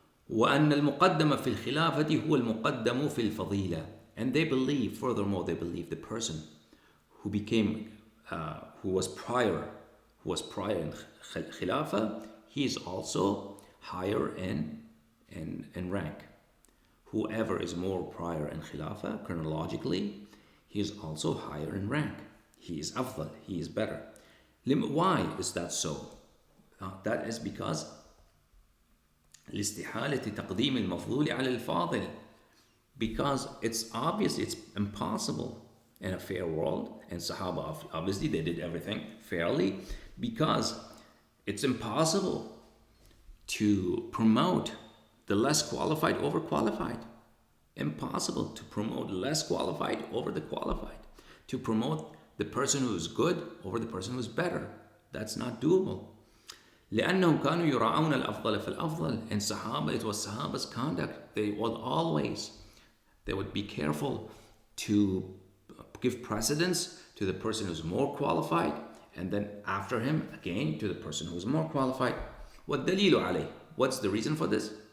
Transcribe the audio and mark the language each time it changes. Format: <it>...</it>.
<ar>وأن المقدم في الخلافة هو المقدم في الفضيلة.</ar> <en>And they believe, furthermore, they believe the person who was prior in Khilafah, he is also higher in rank. Whoever is more prior in Khilafah, chronologically, he is also higher in rank. He is afdal, he is better. Why is that so? That is because</en> <ar>لاستحالة تقديم المفضول على الفاضل.</ar> <en>Because it's obvious, it's impossible in a fair world, and Sahaba obviously they did everything fairly, because it's impossible to promote the less qualified over qualified. Impossible to promote less qualified over the qualified. To promote the person who's good over the person who's better. That's not doable.</en> <ar>لأنهم كانوا يراعون الأفضل في الأفضل.</ar> <en>And Sahaba, it was Sahaba's conduct. They would be careful to give precedence to the person who's more qualified, and then after him again to the person who's more qualified.</en> <ar>والدليل عليه.</ar> <en>What's the reason for this?</en>